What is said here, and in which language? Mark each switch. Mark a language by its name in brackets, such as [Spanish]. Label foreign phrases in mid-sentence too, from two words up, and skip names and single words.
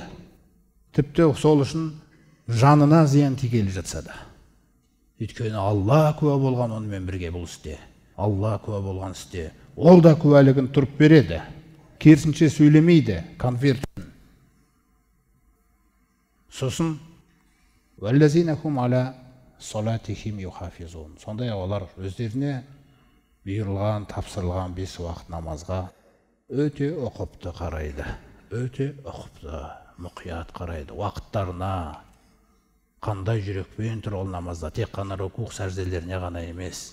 [Kazakh] Тіпті сол үшін жанына зиян тигелі жатса да. Өйткені Алла куә болған онымен бірге бұл істе. Алла куә болған істе. Ол да куәлігін тұрып береді. керісінше сөйлемейді, конверт. [Arabic] Сосын والذين هم على صلواتهم يحافظون. [Kazakh] Сондай олар өздеріне бұйырылған, тапсырылған 5 уақыт намазға өте ұқыпты қарайды. Өте ұқыпты, мұқият қарайды. Уақыттарына қандай жүрекпен тұр ол намазда, тек қана рукух сәжделеріне ғана емес.